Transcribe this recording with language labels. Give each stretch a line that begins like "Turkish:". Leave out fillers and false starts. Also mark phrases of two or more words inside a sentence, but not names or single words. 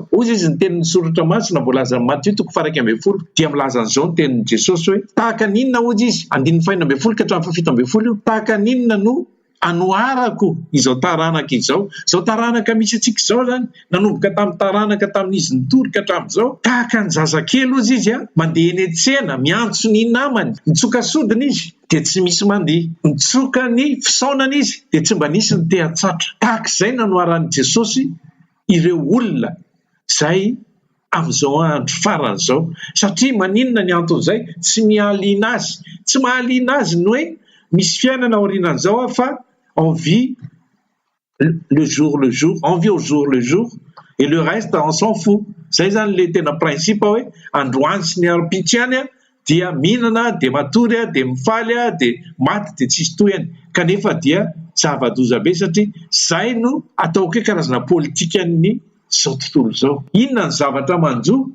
Malagasy: Ozy izy ny tenin'ny soratra masina voalaza Matthieu 1:20 dia milaza an'izao ny tenin'i Jesosy hoe tahaka ninona ozy izy 1:20 ka hatramin'ny 17 io tahaka ninona no anoarako izao taranaka izao, zao taranaka misy atsika zao zany nanomboka tamin'ny taranaka tamin'izy nitory ka hatramin'izao tahaka ny zazakely ozy izy mandeha eny an-tsena miantso ny namany, mitsoka sodina izy dia tsy misy mandeha, mitsoka ny fisaonana izy dia tsy mba nisy ny te-hatsatra. Tahak'izay nanoaran'i Jesosy ireo olona zay amin'izao andro farany zao, satria maninona ny anton'izay? Tsy mihaliana azy, tsy mahaliana azy ny hoe misy fiainana aorianan'izao fa
French: on vit le jour, on vit au jour le jour et le reste on s'en fout.
Malagasy: Zay zany le tena principe hoe androany sy ny arom-pitiany dia mihinana, dia matory, dia mifaly, dia maty, dia tsisy tohany. Kanefa dia zava-doza be satria zay no ataoko hoe karazana politikan'ny zao tontolo zao. Inona ny zavatra manjo?